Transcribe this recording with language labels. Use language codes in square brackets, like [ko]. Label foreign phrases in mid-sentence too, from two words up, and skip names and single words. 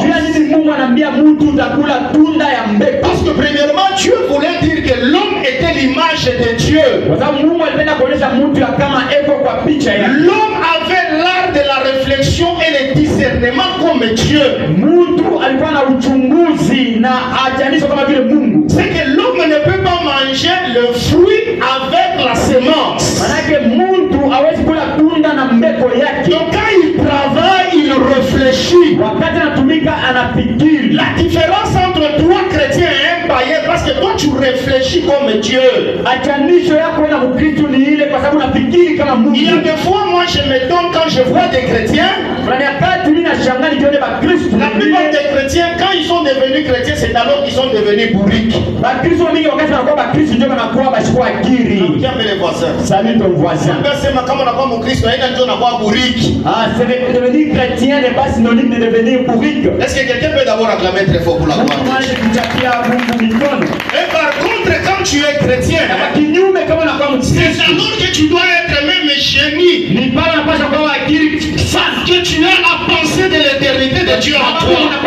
[sw] Jua nini Mungu anambia mtu utakula tunda ya mbeko? [fr] Parce que premièrement, Dieu voulait dire que l'homme était l'image de Dieu. [sw] Kwa sababu Mungu alipenda kuonyesha mtu ya kama eko kwa picha yake. [fr] L'homme avait l'art de la réflexion et le discernement comme Dieu. [sw] Mtu alikuwa na uchunguzi na ajanisho kama vile Mungu. [fr] C'est que l'homme ne peut pas manger le fruit avec la semence. [sw] Manake mtu hawezi kula tunda na mbeko yake. [fr] Donc quand il travaille, il réfléchit. [sw] Wakati anatumika anafikiri. [fr] La différence entre toi chrétien et un païen, parce que toi tu réfléchis comme Dieu. [sw] Ajanisho yako na Mkristo ni ile kwa sababu unafikiri kama Mungu. [fr] Il y a des fois, moi je m'étonne quand je vois des chrétiens. [sw] Kuna nyakati mimi nashangaa nikiona Bakristo. [fr] La plupart des chrétiens, quand ils sont devenus chrétiens, c'est alors qu'ils sont devenus bourriques. [sw] Bakristo mingi wakati wanakuwa Bakristo ndio wanakuwa bashikwa akili. [fr] Tiens, les voisins. Salut ton voisin. [sw] Sema kama unakuwa Mkristo, haina ndio unakuwa bourrique. [fr] Ah, c'est devenir chrétien n'est pas synonyme de devenir bourrique. Est-ce que quelqu'un peut d'abord acclamer très fort pour la gloire? Et par contre, quand tu es chrétien, c'est alors que tu dois être même génie. Parce que tu as à penser de l'éternité de Dieu en toi.